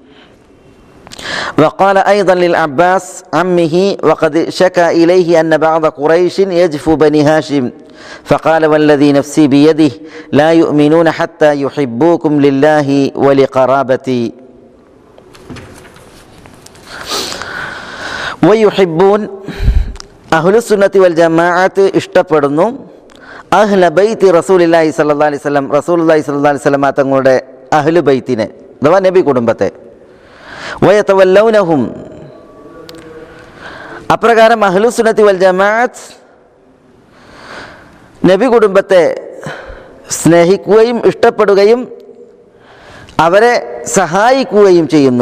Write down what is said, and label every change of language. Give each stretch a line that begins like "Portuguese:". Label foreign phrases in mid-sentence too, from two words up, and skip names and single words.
Arabic: وقال أيضا للعباس عمه وقد شكى إليه أن بعض قريش يجفو بني هاشم فقال والذي نفسي بيده لا يؤمنون حتى يحبوكم لله ولقرابتي. ويحبون أهل السنة والجماعة ഇഷ്ടപ്പെടുന്നു أهل بيت رسول الله صلى الله عليه وسلم رسول الله صلى الله عليه وسلم
Malayalam: തങ്ങളുടെ അഹ്ലു ബൈത്തിനെ അഥവാ നബി കുടുംബത്തെ. വയതവല്ലൗനഹും അപ്രകാരം
Arabic: أهل السنة والجماعة
Malayalam: നബി കുടുംബത്തെ സ്നേഹിക്കുകയും ഇഷ്ടപ്പെടുകയും അവരെ സഹായിക്കുകയും ചെയ്യുന്നു.